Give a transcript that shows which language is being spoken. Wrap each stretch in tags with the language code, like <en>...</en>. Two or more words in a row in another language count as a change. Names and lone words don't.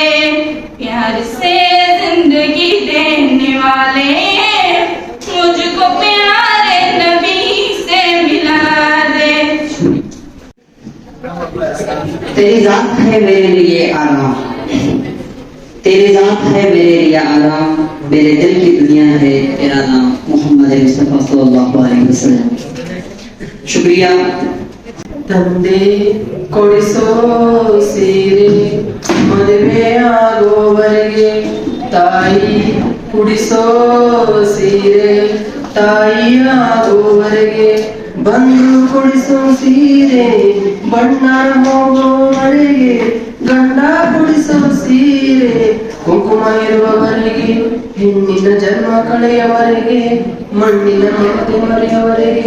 <hi>प्यार से जिंदगी देने वाले मुझको प्यारे नबी से मिला दे। तेरी जात है मेरे लिए आराम, तेरी जात है मेरे लिए आराम, मेरे दिल की दुनिया है तेरा नाम मोहम्मद मुस्तफा</hi> <ar>صلى الله عليه وسلم.</ar> <hi>शुक्रिया।</hi> <kn>ತಂದೆ ಕೊಡಿಸೋ ಸೀರೆ ಮದುವೆ ಆಗೋವರೆಗೆ, ತಾಯಿ ಕುಡಿಸೋ ಸೀರೆ ತಾಯಿ ಆಗೋವರೆಗೆ, ಬಂದು ಕುಡಿಸೋ ಸೀರೆ ಬಣ್ಣ ಹೋಗೋವರೆಗೆ, ಗಂಡ ಕುಡಿಸೋ ಸೀರೆ ಕುಂಕುಮ ಇರುವವರೆಗೆ, ಹೆಣ್ಣಿನ ಜನ್ಮ ಕಳೆಯವರೆಗೆ, ಮಣ್ಣಿನ ಮಮತೆ ಮರೆಯವರೆಗೆ.</kn>